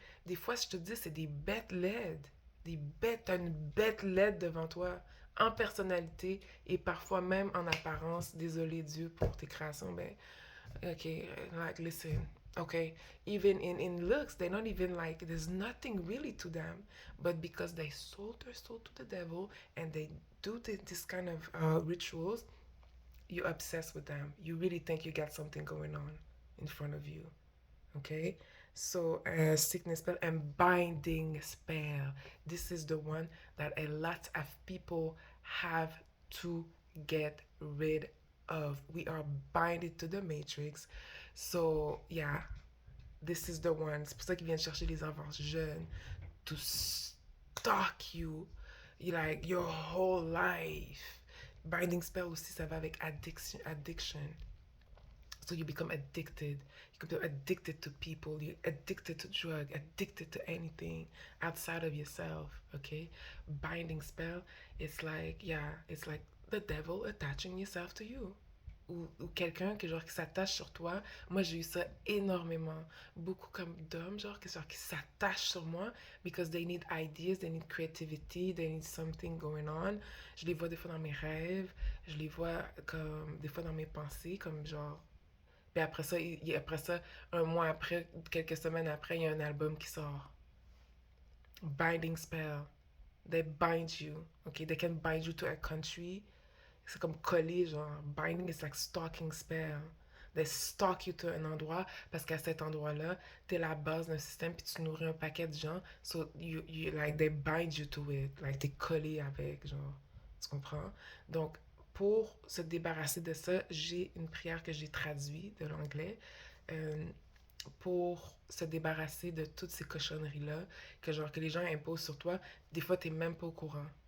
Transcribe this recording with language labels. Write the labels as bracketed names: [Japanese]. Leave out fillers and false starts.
[French] Des fois, je te dis, c'est des bêtes laides. Des bêtes, t'as une bête laide devant toi, en personnalité et parfois même en apparence. Désolé Dieu pour tes créations, ben, [English] okay, like listen, okay, even in looks, they're not even like there's nothing really to them, but because they sold their soul to the devil and they do this kind of rituals, you obsess with them. You really think you got something going on in front of you. Okay, so sickness spell and binding spell. This is the one that a lot of people have to get rid of. We are binded to the matrix. So yeah, this is the one. [French] C'est pour ça qu'ils viennent chercher les enfants jeunes [English] to stalk you, like your whole life. [French] Binding spell aussi, ça va avec addiction. [English] So you become addicted. You become addicted to people. You're addicted to drug. Addicted to anything outside of yourself. Okay, binding spell. It's like it's like the devil attaching yourself to you. [French] Ou quelqu'un que genre qui s'attache sur toi. Moi j'ai eu ça énormément. Beaucoup comme d'hommes genre qui s'attachent sur moi [English] because they need ideas, they need creativity, they need something going on. [French] Je les vois des fois dans mes rêves, je les vois comme des fois dans mes pensées comme genre. Puis après ça, un mois après, quelques semaines après, il y a un album qui sort. [English] Binding spell. They bind you. Okay, they can bind you to a country. [French] C'est comme coller, genre. [English] Binding is like stalking spell. They stalk you to [French] un endroit parce qu'à cet endroit-là, t'es la base d'un système puis tu nourris un paquet de gens. [English] So you like they bind you to it. [French] Like t'es collé avec, genre. Tu comprends? Donc, pour se débarrasser de ça, j'ai une prière que j'ai traduite de l'anglais. euh, pour se débarrasser de toutes ces cochonneries-là, que genre que les gens imposent sur toi, des fois t'es même pas au courant.